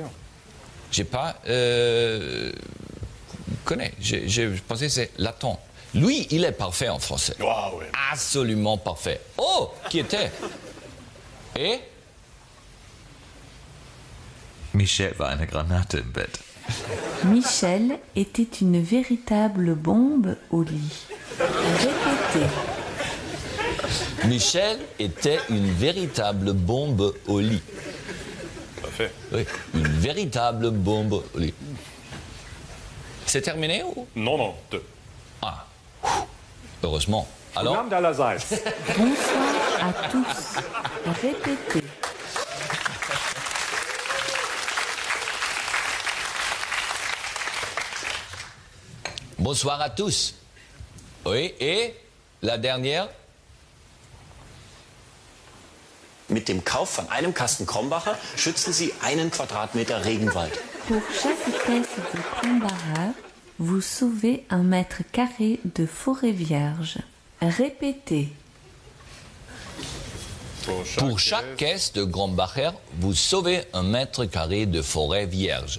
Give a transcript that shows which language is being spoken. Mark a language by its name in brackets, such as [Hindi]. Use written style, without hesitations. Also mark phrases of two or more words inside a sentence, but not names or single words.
[French] J'ai pas connais. Je pensais que c'est latin. Lui, il est parfait en français. Ah oui. Absolument parfait. Oh, qui était? Et? [German] Michel war eine Granate im Bett. [French] Michel était une véritable bombe au lit. Répétez. Michel était une véritable bombe au lit. Parfait. Oui, une véritable bombe au lit. C'est terminé ou? Non, non, deux. Ah, heureusement. Alors? Bonsoir à tous. Répétez. Bonsoir à tous. Oui, et la dernière? [German] Mit dem Kauf von einem Kasten Krombacher schützen Sie einen Quadratmeter Regenwald. [French] Pour chaque caisse de Krombacher, vous sauvez 1 mètre carré de forêt vierge. Répétez. Pour chaque caisse de Grombacher, vous sauvez 1 mètre carré de forêt vierge.